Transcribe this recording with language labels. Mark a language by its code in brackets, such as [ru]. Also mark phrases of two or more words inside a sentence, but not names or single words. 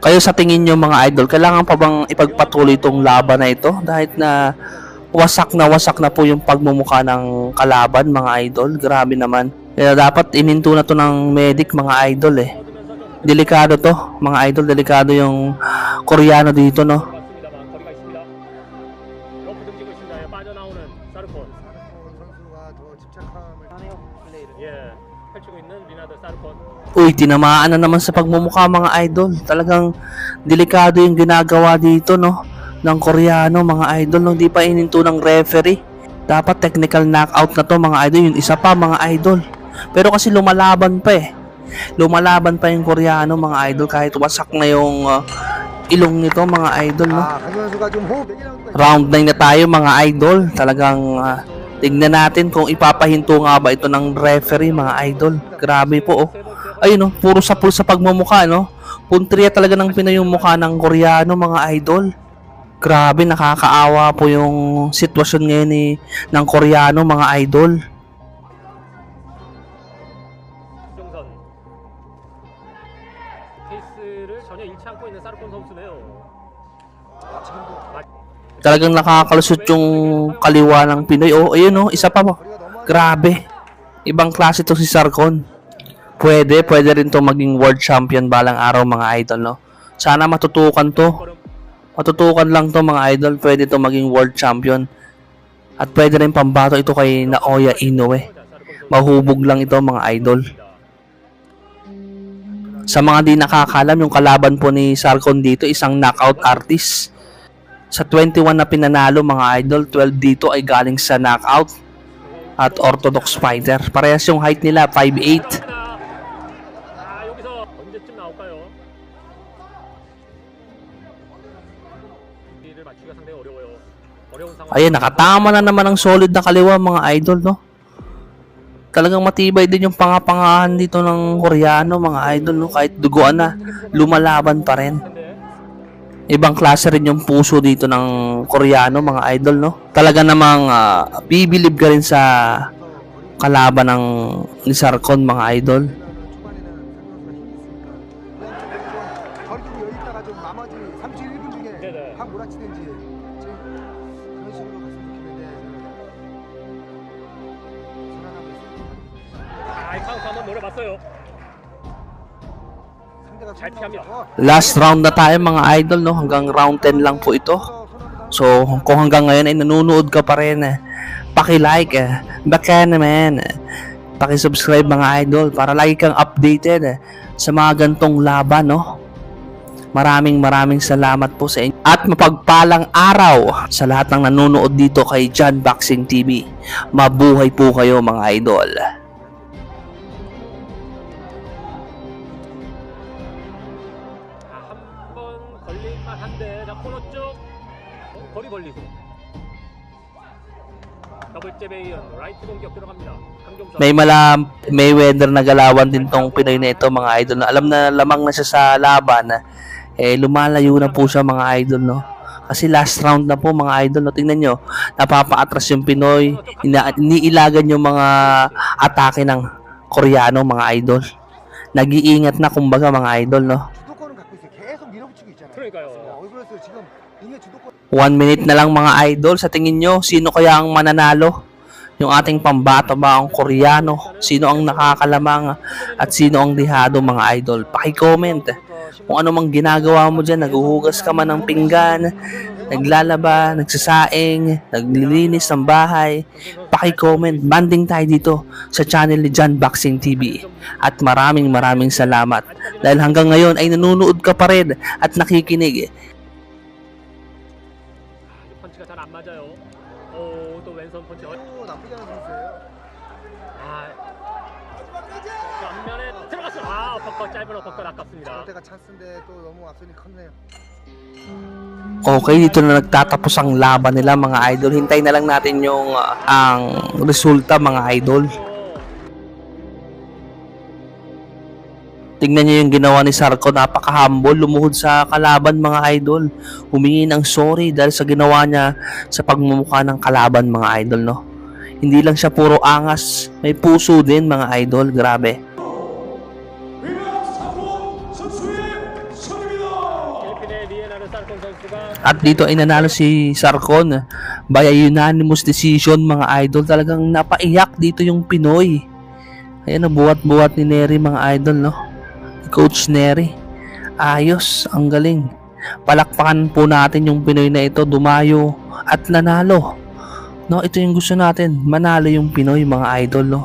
[tl] Kayo sa tingin nyo mga idol, kailangan pa bang ipagpatuloy itong laban na ito? Dahil na wasak na po yung pagmumukha ng kalaban mga idol. Grabe naman. Kaya dapat iminto na to ng medic mga idol eh. Delikado to mga idol, delikado yung Koreano dito, no? [ko] 거리가 있습니다. 러프 등지고 있습니다. 빠져나오는 사르콘. 선수가 더 집착함을 하네요 플레이를. 예, 펼치고 있는 리나드 사르콘. [tl] Uy, tinamaan na naman sa pagmumukha mga idol. Talagang delikado yung ginagawa dito, no? Ng Koreano mga idol, no? Hindi pa ininto ng referee. Dapat [en] technical knockout [tl] na to mga idol. Yung isa pa mga idol. Pero kasi lumalaban pa eh. Lumalaban pa yung Koreano mga idol kahit wasak na yung ilong nito mga idol, no? [ko] 강경 선수가 좀 호흡 [tl] Round 9 na tayo mga idol. Talagang tignan natin kung ipapahinto nga ba ito ng referee mga idol. Grabe po oh. Ayun no, puro sapul sa pagmumukha, no? Puntriya talaga ng Pinoy yung mukha ng Koreano mga idol. Grabe, nakakaawa po yung sitwasyon ngayon ng Koreano mga idol. [ko] 정선. 페이스를 전혀 잃지 않고 있는 사르콘 선수네요. [tl] Talagang nakakalusot yung kaliwa ng Pinoy. Oh, ayun no, isa pa mo. Grabe. Ibang klase to si Sarcon. Pwede rin to maging [en] world champion [tl] balang araw mga idol, no? Sana matutukan to. Matutukan lang to mga idol. Pwede to maging [en] world champion. [tl] At pwede rin pambato ito kay Naoya Inoue. Mahubog lang ito mga idol. Sa mga di nakakalam, yung kalaban po ni Sarcon dito, isang [en] knockout artist. [tl] Sa 21 na pinanalo mga idol, 12 dito ay galing sa knockout at [en] orthodox fighter. [tl] Parehas yung height nila, 5'8". [ko] 여기서 언제쯤 나올까요? 를 맞추기가 상당히 어려워요. 어려운 상황. [tl] Ayan, nakatama na naman ng solid na kaliwa mga idol, no? Talagang matibay din yung pangapangahan dito ng Koreano mga idol, no? Kahit duguan na, lumalaban pa rin. Ibang klase rin yung puso dito ng Koreano mga idol, no? Talaga namang bibilib ka rin sa kalaban ng ni Sarcon mga idol. [ko] 거리 두고 여기 있다가 좀 나머지 31분 중에 네네. 한 몰아치든지 지금 그런 식으로 갔으면 좋겠는데 생각하고 있어요. 이 카운트 한번 노려봤어요. 상대가 잘 피합니다. [en] Last round [tl] na tayo mga idol, no? Hanggang round 10 lang po ito. So, kung hanggang ngayon ay nanonood ka pa rin, paki-like, baka naman, paki-subscribe mga idol para lagi kang updated sa mga gantong laban, no? Maraming salamat po sa inyo at mapagpalang araw sa lahat ng nanonood dito kay John Boxing TV. Mabuhay po kayo mga idol. [ko] 한번 걸릴만 한데 자 코너 쪽 거리 벌리고 더블잽에 이은 라이트 공격 들어갑니다. 강경선 [tl] May weather na galawan din tong Pinoy na ito mga idol. Alam na lamang na siya sa laban, lumalayo na po siya mga idol, no? Kasi [en] last round [tl] na po mga idol, no? Tingnan nyo, napapa-atras yung Pinoy, iniilagan yung mga atake ng Koreano mga idol. Nag-iingat na kumbaga mga idol, no? [ko] 주도권은 갖고 있어요. 계속 밀어붙이고 있잖아요. 그러니까요. 왜 그랬어요? 지금 링의 주도권 [tl] 1 minute na lang mga idol. Sa tingin nyo, sino kaya ang mananalo? Yung ating pambato ba ang Koreano? Sino ang nakakalamang at sino ang dihado mga idol? Paki-comment kung ano mang ginagawa mo dyan. Naguhugas ka man ng pinggan, naglalaba, nagsasaing, naglilinis ng bahay. Paki-comment. Banding tayo dito sa channel ni John Boxing TV. At maraming salamat. Dahil hanggang ngayon ay nanonood ka pa rin at nakikinig. [ko] 펀치가 잘 안 맞아요. 또 왼손 펀치. 또 나쁘지 않은 선수예요. 앞면에 들어갔어. 어퍼컷 짧은 어퍼컷 아깝습니다. 때가 찬스인데 또 너무 앞선이 컸네요. [tl] Okay, dito na nagtatapos ang laban nila mga idol. Hintay na lang natin yung ang resulta mga idol. Tingnan niyo yung ginawa ni Sarko, napaka-humble, lumuhod sa kalaban mga idol. Humingi ng sorry dahil sa ginawa niya sa pagmumukha ng kalaban mga idol, no? Hindi lang siya puro angas, may puso din mga idol, grabe. [ko] 필리핀의 리에나르 살콘 선수가 [tl] At dito ay nanalo si Sarkon [en] by a unanimous decision [tl] mga idol. Talagang napaiyak dito yung Pinoy. Ayan, buhat-buhat ni Neri mga idol, no? Coach Neri. Ayos, ang galing. Palakpakan po natin yung Pinoy na ito, dumayo at nanalo. No, ito yung gusto natin, manalo yung Pinoy mga idol, no?